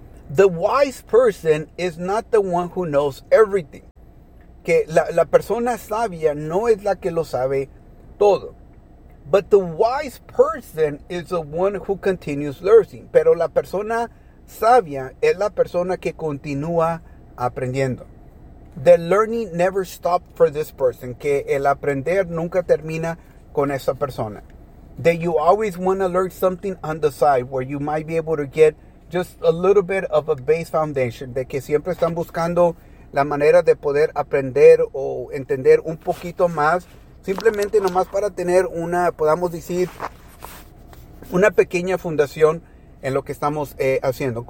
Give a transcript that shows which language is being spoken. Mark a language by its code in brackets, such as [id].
[en] The wise person is not the one who knows everything. [es] Que la persona sabia no es la que lo sabe todo. [en] But the wise person is the one who continues learning. [es] Pero la persona sabia es la persona que continúa aprendiendo. [en] The learning never stops for this person. [es] Que el aprender nunca termina con esa persona. [en] That you always want to learn something on the side where you might be able to get just a little bit of a base foundation. [es] De que siempre están buscando la manera de poder aprender o entender un poquito más. Simplemente nomás para tener una, podamos decir, una pequeña fundación en lo que estamos haciendo.